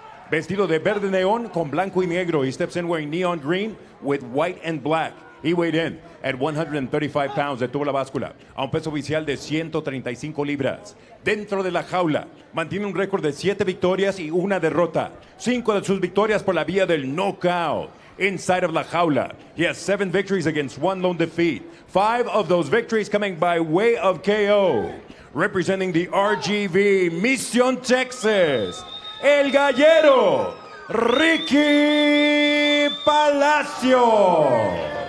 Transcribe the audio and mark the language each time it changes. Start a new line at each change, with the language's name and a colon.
Spanish: Vestido de verde neón con blanco y negro.
English: He steps in wearing neon green with white and black. He weighed in at 135 pounds.
Spanish: Detuvo la báscula a un peso oficial de 135 libras. Dentro de la jaula, mantiene un récord de 7 victorias y 1 derrota. 5 de sus victorias por la vía del knockout.
English: Inside of
Spanish: la jaula,
English: he has 7 victories against 1 lone defeat. 5 of those victories coming by way of KO. Representing the RGV Mission Texas, El Gallero, Ricky Palacios.